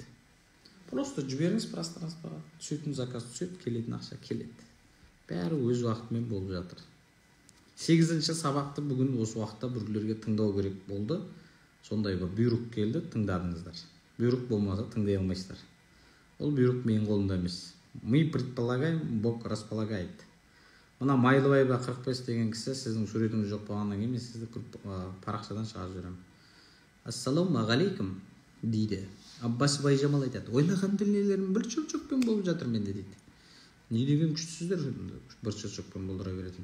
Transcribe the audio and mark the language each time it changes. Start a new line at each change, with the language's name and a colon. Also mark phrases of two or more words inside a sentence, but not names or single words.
Kazakh: Просто жіберіңіз пространствоға, түсетін заказ түседі, келетін ақша келеді. Бәрі өз уақытымен болып жатыр. 8-ші сабақты бүгін осы уақытта біреулерге тыңдау керек болды. Сондай бір бұйрық келді, тыңдадыңыздар. Бұйрық болмаса тыңдай алмайсыздар. Ол бұйрық менің қолымда емес.
Russian: Мы предполагаем, Бог располагает.
Kazakh: Мына Майлыбайға 45 деген кісі сіздің суретіңіз жоқ болғаннан кейін мен сізді парақшадан шығарып жіберемін. Ассалаумағалейкум дейді. Аббас Байжамал айтады, ойлаған дүниелерім бір шылшықпен болып жатыр менде дейді. Не деген күштісіздер бір шылшықпен болдыра беретін.